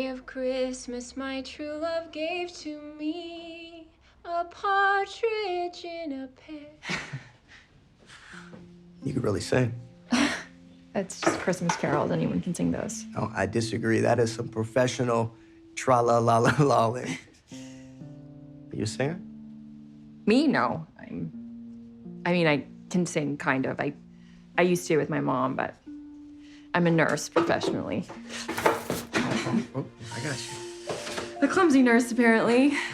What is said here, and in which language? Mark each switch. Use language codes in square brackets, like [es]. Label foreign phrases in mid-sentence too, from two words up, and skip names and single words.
[en] of Christmas, my true love gave to me a partridge in a pear. You could really sing. That's just Christmas carols. Anyone can sing those. No, I disagree. That is some professional tra-la-la-la-lalling. Are you a singer? Me? No. I mean, I can sing, kind of. I used to with my mom, but I'm a nurse professionally. Oh, I got you. A clumsy nurse, apparently.